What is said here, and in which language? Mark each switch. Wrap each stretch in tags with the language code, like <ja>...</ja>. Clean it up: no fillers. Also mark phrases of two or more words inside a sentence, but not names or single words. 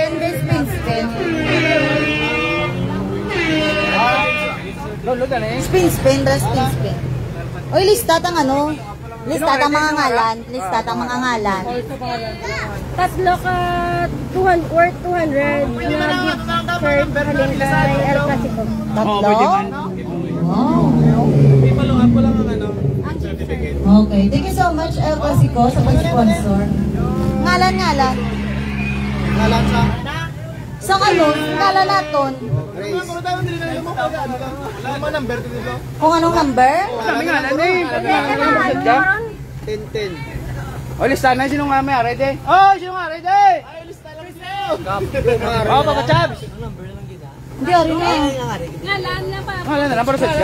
<hil>Spin. Uy, listat ang listat ang mga ngalan. Tatlo ka 200 worth 200 na</hil> <en>gift card</en> <hil>halin kay El Clasico. Tatlo?</hil> <en>Wow. Okay, thank you so much El Clasico</en> <hil>sa pag-sponsor. Ngalan. Ngalan sa? Sa ngalan naton.</hil> <tl>Ano number dito? Kung anong number?</tl> <hil>Kami nga, nanay! 10-10. O, listahan na sino nga may ready? Oh, sino nga ready? Oh, Papa Chabs!</hil> <tl>Hindi, rin na yun.</tl> <hil>Ngalan na pa.</hil> <tl>Wala na lang para sa siya.</tl>